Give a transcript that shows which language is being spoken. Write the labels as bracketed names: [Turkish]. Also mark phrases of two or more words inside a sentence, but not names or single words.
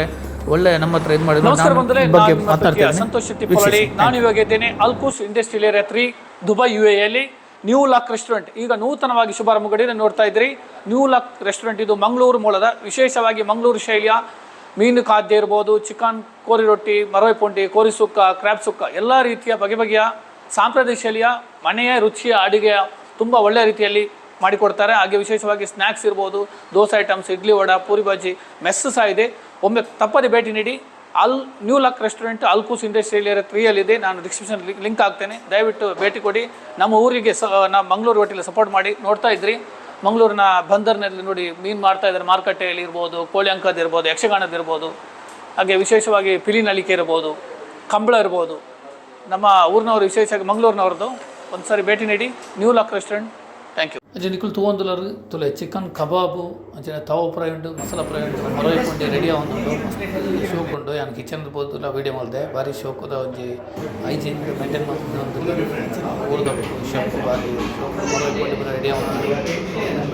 [Kannada] ಒಳ್ಳೆ ನಮ್ಮ ಹತ್ರ ಇದು ಮಾಡಿ ಬಗ್ಗೆ ಮಾತನಾಡ್ತಾರೆ. ಸಂತೋಷ್ ಶೆಟ್ಟಿ ಪೊಲಲಿ. ನಾನು ಇವಾಗ ಇದ್ದೇನೆ ಅಲ್ಕೂಸ್ ಇಂಡಸ್ಟ್ರಿಯಲ್ ಏರಿಯಾ 3, ದುಬೈ UAEಯಲ್ಲಿ ನ್ಯೂ ಲಾಕ್ ರೆಸ್ಟೋರೆಂಟ್. ಈಗ ನೂತನವಾಗಿ ಶುಭಾರಂಭಗೊಂಡಿದೆ, ನೋಡ್ತಾ ಇದ್ರಿ. ನ್ಯೂ ಲಾಕ್ ರೆಸ್ಟೋರೆಂಟ್ ಇದು ಮಂಗಳೂರು ಮೂಲದ, ವಿಶೇಷವಾಗಿ ಮಂಗಳೂರು ಶೈಲಿಯ ಮೀನು ಖಾದ್ಯ ಇರ್ಬೋದು, ಚಿಕನ್, ಕೋರಿ ರೊಟ್ಟಿ, ಮರವೆ ಪುಂಡಿ, ಕೋರಿ ಸುಕ್ಕ, ಕ್ರ್ಯಾಬ್ ಸುಕ್ಕ ಎಲ್ಲ ರೀತಿಯ ಬಗೆ ಬಗೆಯ ಸಾಂಪ್ರದಾಯಿಕ ಶೈಲಿಯ ಮನೆಯ ರುಚಿಯ ಅಡುಗೆಯ ತುಂಬ ಒಳ್ಳೆಯ ರೀತಿಯಲ್ಲಿ ಮಾಡಿಕೊಡ್ತಾರೆ. ಹಾಗೆ ವಿಶೇಷವಾಗಿ ಸ್ನ್ಯಾಕ್ಸ್ ಇರ್ಬೋದು, ದೋಸೆ ಐಟಮ್ಸ್, ಇಡ್ಲಿ, ವಡ, ಪೂರಿ ಬಾಜಿ, ಮೆಸ್ ಸಹ ಇದೆ. ಒಮ್ಮೆ ತಪ್ಪದೆ ಭೇಟಿ ನೀಡಿ. ನ್ಯೂ ಲಾಕ್ ರೆಸ್ಟೋರೆಂಟ್ ಅಲ್ಕೂಸ್ ಇಂಡಸ್ಟ್ರಿಯಲ್ ಏರಿಯಾ 3ಯಲ್ಲಿದೆ. ನಾನು [English] description link [Kannada] ಹಾಕ್ತೇನೆ, ದಯವಿಟ್ಟು ಭೇಟಿ ಕೊಡಿ. ನಮ್ಮ ಊರಿಗೆ ನಮ್ಮ ಮಂಗಳೂರು ಹೋಟೆಲ್ ಸಪೋರ್ಟ್ ಮಾಡಿ. ನೋಡ್ತಾ ಇದ್ರಿ, ಮಂಗಳೂರಿನ ಬಂದರ್ನಲ್ಲಿ ನೋಡಿ ಮೀನು ಮಾಡ್ತಾ ಇದ್ದಾರೆ. ಮಾರುಕಟ್ಟೆಯಲ್ಲಿ ಇರ್ಬೋದು, ಕೋಳಿ ಅಂಕದ್ದು ಇರ್ಬೋದು, ಯಕ್ಷಗಾನದ್ದು ಇರ್ಬೋದು, ಹಾಗೆ ವಿಶೇಷವಾಗಿ ಪಿಲಿನಳಿಕೆ ಇರ್ಬೋದು, ಕಂಬಳ ಇರ್ಬೋದು. ನಮ್ಮ ಊರಿನವರು ವಿಶೇಷವಾಗಿ ಮಂಗಳೂರಿನವ್ರದ್ದು. ಒಂದು ಸಾರಿ ಭೇಟಿ ನೀಡಿ ನ್ಯೂ ಲಾಕ್ ರೆಸ್ಟೋರೆಂಟ್. [English] thank you. [Tulu] ಅಂಚೆ ನಿಖಲ್ ತೂವೊಂದುಲರು ತುಲೆ ಚಿಕನ್ ಕಬಾಬು, ಅಂಚೆ ತವ ಫ್ರೈ ಉಂಟು, ಮಸಾಲ ಫ್ರೈ ಉಂಟು, ಮರವೆ ಪುಂಡಿ ರೆಡಿ ಆವೊಂದುಂಡು. ಶೋಕ್ ಉಂಡು. [Kannada] ನಾನು ಕಿಚನ್ ಬೋದುಲ್ಲ ವೀಡಿಯೋ ಮಾಡಿದೆ. [Tulu] ಭಾರಿ ಶೋಕದ ಒಂಜಿ [English] hygiene maintain [Tulu] ಮಾಡ್ತಿದ್ದ ಊರದ ಶೋಕ್ ಭಾರಿ ಶೋಕ್. ಮರವೆ ಪುಂಡಿ ಬರ ರೆಡಿ ಆವೊಂದುಂಡು.